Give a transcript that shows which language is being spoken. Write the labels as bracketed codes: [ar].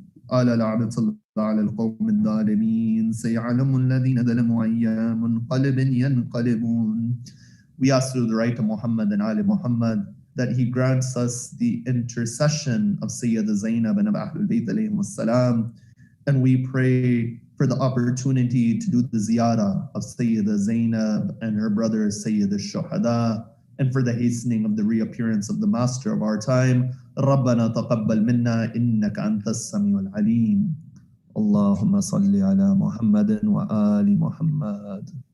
[ar] على لعنة الله على القوم الظالمين سيعلم الذين ظلموا أي منقلب ينقلبون." [en] We ask through the right of Muhammad and Ali Muhammad that he grants us the intercession of Sayyida Zainab and of Ahlul Bayt alayhim salam. And we pray for the opportunity to do the ziyarah of Sayyida Zainab and her brother Sayyid al-Shuhada, and for the hastening of the reappearance of the master of our time. [ar] ربنا تقبل منا إنك أنت السميع العليم. اللهم صل على محمد وآل محمد.